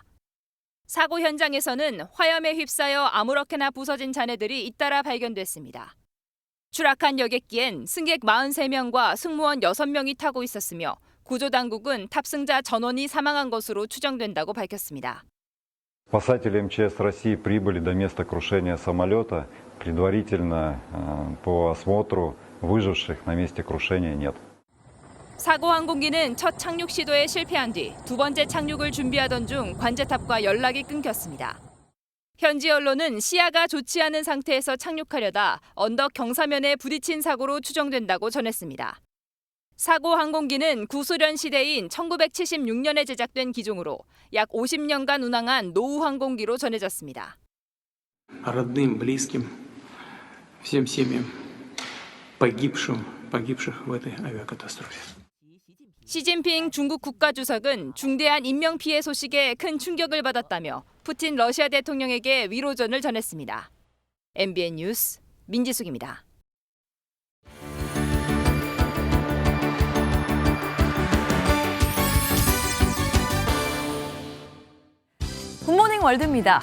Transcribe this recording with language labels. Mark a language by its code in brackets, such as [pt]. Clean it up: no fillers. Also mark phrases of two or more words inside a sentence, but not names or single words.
[ko] 사고 현장에서는 화염에 휩싸여 아무렇게나 부서진 잔해들이 잇따라 발견됐습니다. 추락한 여객기엔 승객 43명과 승무원 6명이 타고 있었으며 구조당국은 탑승자 전원이 사망한 것으로 추정된다고 밝혔습니다. [ru] Спасатели МЧС России прибыли до места крушения самолета. Предварительно по осмотру выживших на месте крушения нет. [ko] 사고 항공기는 첫 착륙 시도에 실패한 뒤 두 번째 착륙을 준비하던 중 관제탑과 연락이 끊겼습니다. 현지 언론은 시야가 좋지 않은 상태에서 착륙하려다 언덕 경사면에 부딪힌 사고로 추정된다고 전했습니다. 사고 항공기는 구소련 시대인 1976년에 제작된 기종으로 약 50년간 운항한 노후 항공기로 전해졌습니다. [ru] Родным, близким, всем семьям погибших в этой авиакатастрофе. [ko] 시진핑 중국 국가주석은 중대한 인명피해 소식에 큰 충격을 받았다며 푸틴 러시아 대통령에게 위로전을 전했습니다. MBN 뉴스 민지숙입니다. 굿모닝 월드입니다.